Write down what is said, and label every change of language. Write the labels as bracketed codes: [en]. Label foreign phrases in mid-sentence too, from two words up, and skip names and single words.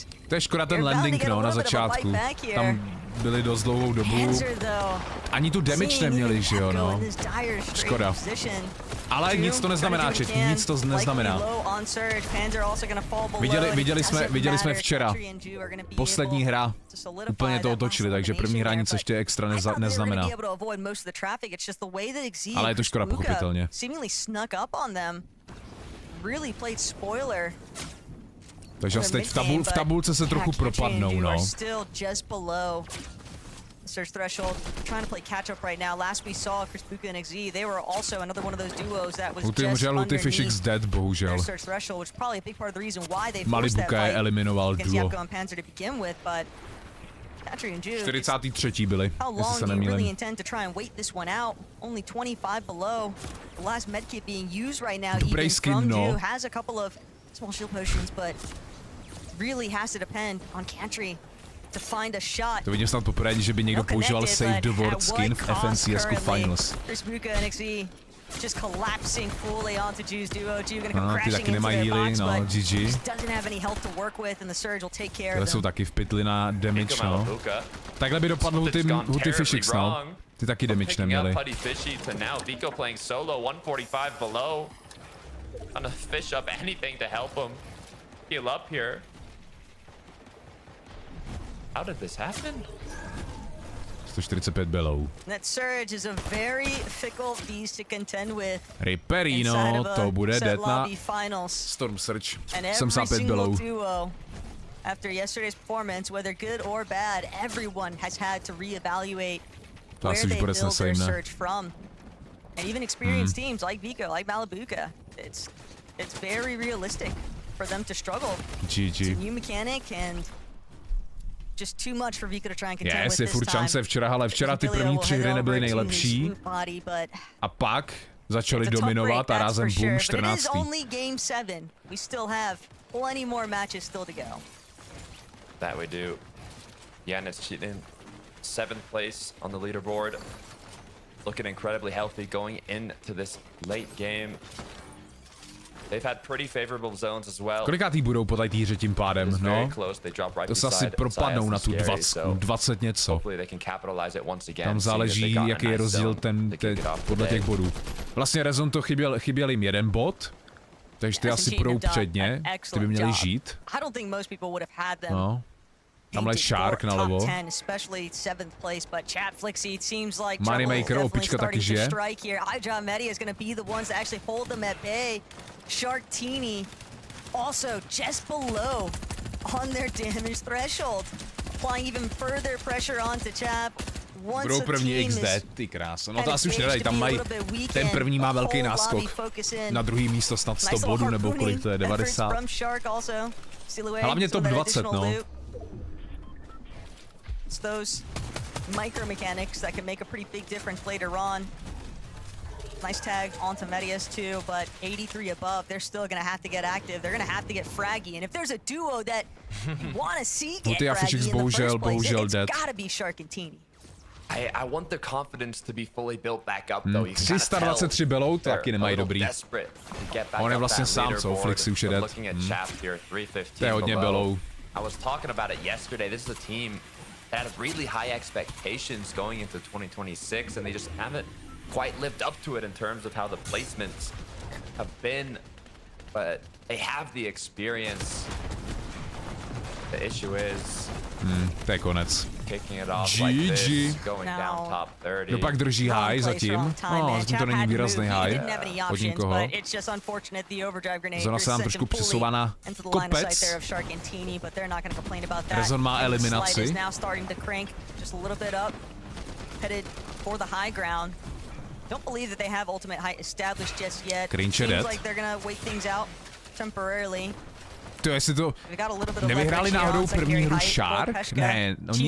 [cs] To je škoda ten landing, no, na začátku. Tam byli dost dlouhou dobu. Ani tu damage neměli, že jo, no. Škoda. Ale nic to neznamená, chat, nic to neznamená. Viděli jsme včera. Poslední hra. Úplně to otočili, takže první hra nic ještě extra neznamená. Ale je to škoda, pochopitelně. Takže teď v tabulce se trochu propadnou, no. [en] Search threshold, trying to play catch up right now. Last we saw Chris Buka and XZ, they were also another one of those duos that was just underneath [cs] F1HYX dead, bohužel. [en] Search threshold, which is probably a big part of the reason why they forced that fight against Yapko and Panzer to begin with, but Catry and Jude. 43. [cs] byli, jestli se nemýlím. [en] How long do you really intend to try and wait this one out? Only 25 below. The last medkit being used right now, even from Jude, has a couple of small shield potions, but really has to depend on Catry to find a shot. [cs] To vidím snad poprvé, že by někdo používal Save the World skin v FNCSku Finals. [en] Just collapsing fully onto Ju's duo. Ju gonna come crashing into their box, but just doesn't have any health to work with, and the surge will take care of them. [cs] Jsou taky v pytli na damage, no. Takhle by dopadl Huty F1HYX, no. Ty taky damage neměli. [en] Vico playing solo, 145 below. Trying to fish up anything to help him heal up here. How did this happen? 145 below. That surge is a very fickle beast to contend with. [cs] Riperino, to bude det na Storm Surge. [en] 75 below. Duo, after yesterday's performance, whether good or bad, everyone has had to reevaluate where they build their surge from. And even experienced teams like Vico, like Malabuka, it's very realistic for them to struggle. GG. It's a new mechanic and just too much for Vico to try and contend with [cs] je [en] this [cs] furt [en] time. [cs] šance včera ty první 3 hry nebyly nejlepší. A pak začali dominovat a rázem boom 14. [en] It is only game 7. We still have plenty more matches still to go. That we do. Yannis cheating 7th place on the leaderboard. Looking incredibly healthy going into this late game. They've had pretty favorable zones as well. [cs] Kolikátý budou po té týře tím pádem, no? To se asi propadnou na tu 20 něco. Tam záleží, jaký je rozdíl podle těch bodů. Vlastně Rezon to chyběl jim 1 bod, takže ty asi půjdou předně, ty by měli žít. No. Tamhle je Shark nalevo. Moneymaker, opička taky žije. [en] Sharktini also just below on their damage threshold, applying even further pressure onto Chap. [cs] Budou první XD, ty krása. No to asi už nedají, tam mají, ten první má velký náskok. Na druhý místo snad 100 bodů, nebo kolik to je, 90. Hlavně top 20, no. [en] It's those micro mechanics that can make a pretty big difference later on. Nice tag onto Medius too, but 83 above, they're still gonna have to get active. They're gonna have to get fraggy, and if there's a duo that you want to see get fraggy in the first place, it's gotta be Sharkantini. I want the confidence to be fully built back up though. [cs] 323 below taky nemají dobrý. On je vlastně sám, co Flixy už je dead. To je hodně below. [en] I was talking about it yesterday. This is a team that had really high expectations going into 2026, and they just haven't quite lived up to it in terms of how the placements have been, but they have the experience. The issue is [cs] to je konec. [en] Kicking it off like this, going down top 30. [cs] No pak drží high zatím. No, to není výrazný high od nikoho. Zona se nám trošku přesouvá na kopec. Rezon má eliminaci. [en] Don't believe that they have ultimate height established just yet. Seems like they're gonna wait things out temporarily. [cs] To jestli to nevyhráli náhodou první hru Shark? Ne, oni...